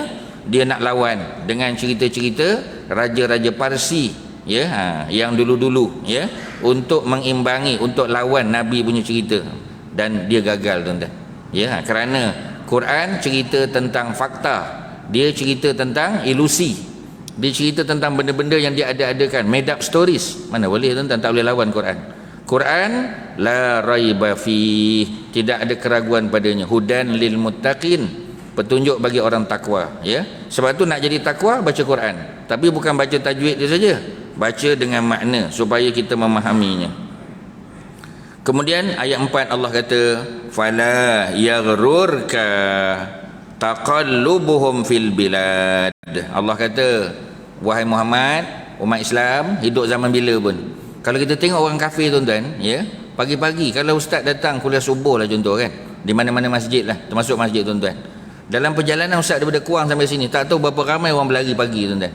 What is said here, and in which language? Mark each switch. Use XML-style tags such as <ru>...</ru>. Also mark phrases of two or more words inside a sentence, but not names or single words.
<ms>Dia nak lawan dengan cerita-cerita raja-raja Parsi, ya, yang dulu-dulu, ya, untuk mengimbangi, untuk lawan Nabi punya cerita, dan dia gagal tuan-tuan. Ya, kerana Quran cerita tentang fakta, dia cerita tentang ilusi, dia cerita tentang benda-benda yang dia ada-adakan,</ms> <en>made up stories.</en> <ms>Mana boleh tuan-tuan, tak boleh lawan Quran.</ms> <ar>Quran لا ريب في,</ar> <ms>tidak ada keraguan padanya,</ms> <ar>هدى للمتقين,</ar> <ms>petunjuk bagi orang takwa, ya. Sebab tu nak jadi takwa baca Quran, tapi bukan baca tajwid dia saja, baca dengan makna supaya kita memahaminya. Kemudian ayat 4 Allah kata</ms> <ar>فلا يغررك تقلبهم في البلاد.</ar> <ms>Allah kata, wahai Muhammad, umat Islam hidup zaman bila pun, kalau kita tengok orang kafir tuan-tuan, ya, pagi-pagi kalau ustaz datang kuliah subuh lah contoh kan, di mana-mana masjid lah, termasuk masjid tuan-tuan, dalam perjalanan ustaz daripada Kuang sampai sini, tak tahu berapa ramai orang berlari pagi tuan-tuan.</ms>